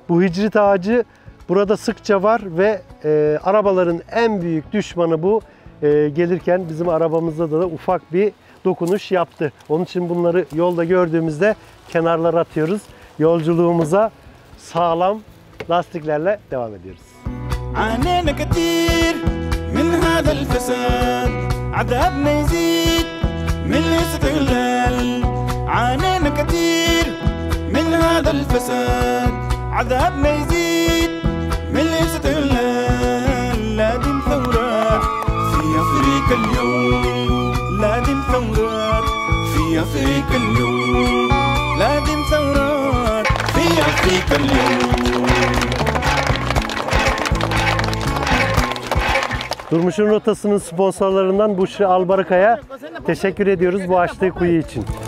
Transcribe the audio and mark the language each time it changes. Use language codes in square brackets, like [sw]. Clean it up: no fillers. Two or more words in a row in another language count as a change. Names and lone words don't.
[tr] Bu hicrit ağacı burada sıkça var ve arabaların en büyük düşmanı bu. Gelirken bizim arabamızda da ufak bir dokunuş yaptı. Onun için bunları yolda gördüğümüzde kenarlara atıyoruz. Yolculuğumuza sağlam lastiklerle devam ediyoruz. [ar] من هذا الفساد عذابنا يزيد من الاستغلال لازم ثورة في أفريقيا اليوم لازم ثورات في أفريقيا اليوم لازم ثورات في أفريقيا اليوم. [tr] Durmuş'un rotasının sponsorlarından Büşra Albaraka'ya teşekkür ediyoruz bu açtığı kuyu için.